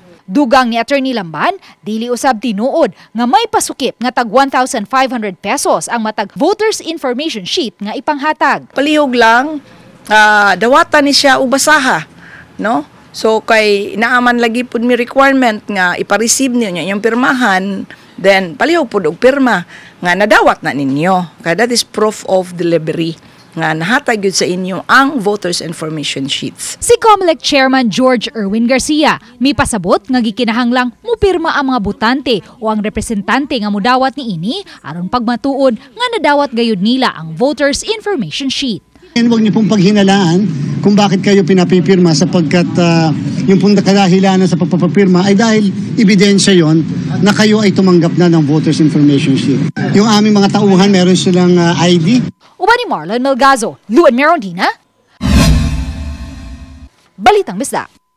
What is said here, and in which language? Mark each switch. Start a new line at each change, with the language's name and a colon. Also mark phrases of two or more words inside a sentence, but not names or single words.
Cebuano: Dugang ni Attorney Lamban, dili usab tinuod nga may pasukip nga tag 1,500 pesos ang matag Voters Information Sheet nga ipanghatag. Palihog lang dawatan ni siya ubasaha, no? So kay naaman lagi pud mi requirement nga ipa-receive
Filipino: niyo yung
Cebuano: pirmahan, then palihog pud og pirma nga nadawat na ninyo. Kaya
English: that is proof of delivery
Cebuano: nga nahatag yun sa inyo ang Voters Information Sheets. Si COMELEC Chairman George Erwin Garcia mipasabot nga gikinahanglang mupirma ang mga botante o ang representante nga mudawat niini aron pagmatuod nga nadawat gayud nila ang Voters Information Sheet.
Filipino: Huwag niyo pong paghinalaan kung bakit kayo pinapipirma sapagkat yung pong kadahilanan sa pagpapapirma ay dahil ebidensya yon na kayo ay tumanggap na ng Voters Information Sheet. Yung aming mga tauhan, meron silang ID.
Cebuano: Uban ni Marlon Melgazo, Luan Mayrundina, Balitang Bisda.